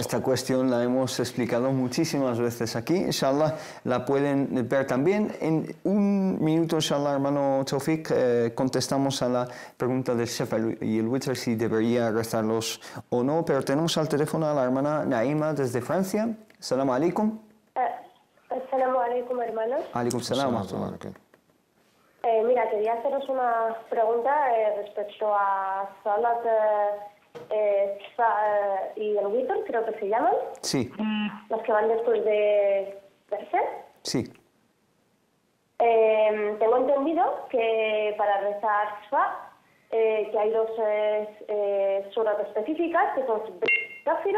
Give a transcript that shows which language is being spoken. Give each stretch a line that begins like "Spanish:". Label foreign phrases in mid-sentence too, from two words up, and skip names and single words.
Spanish: Esta cuestión la hemos explicado muchísimas veces aquí. Inshallah, la pueden ver también. En un minuto, inshallah, hermano Tawfiq, contestamos a la pregunta del Shafa y el Witr, si debería rezarlos o no. Pero tenemos al teléfono a la hermana Naima desde Francia.
Arabic: السلام عليكم. السلام عليكم, hermanos. عليكم السلام.
Spanish: Mira, quería haceros una pregunta respecto a Salat y el Witr, creo que se llaman. Sí. Los que van después de verse. Sí. Tengo entendido que para rezar Shfa, que hay 2 surat específicas, que son Kafirun.